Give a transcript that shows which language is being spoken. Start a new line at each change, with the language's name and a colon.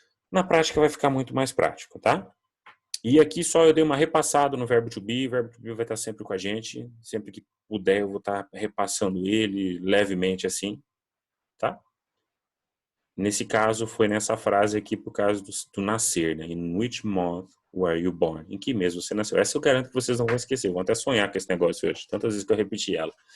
Portuguese: Na prática vai ficar muito mais prático, tá? E aqui só eu dei uma repassada no verbo to be. O verbo to be vai estar sempre com a gente. Sempre que puder eu vou estar repassando ele levemente assim, tá? Nesse caso foi nessa frase aqui por causa do nascer, né?
English: In which month were you born?
Portuguese: Em que mês você nasceu? Essa eu garanto que vocês não vão esquecer. Vão até sonhar com esse negócio hoje. Tantas vezes que eu repeti ela.